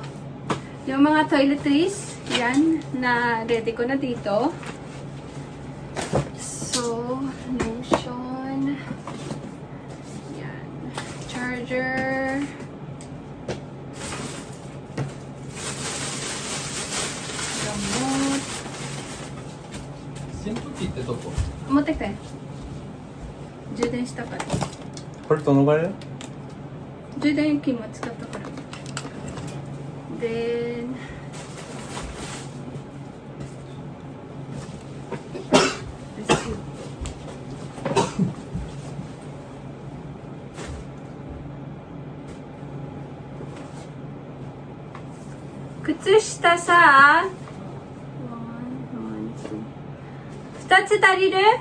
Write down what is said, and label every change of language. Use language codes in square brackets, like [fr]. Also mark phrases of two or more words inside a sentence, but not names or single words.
[tl] Yung mga toiletries, yan, na ready ko na dito. So, lotion. Yan. Charger. Gamot. [ja] 扇風機ってどこ？持ってきて。充電したから。これどのぐらい？充電器も使ったから。で、靴下さ、2つ足りる？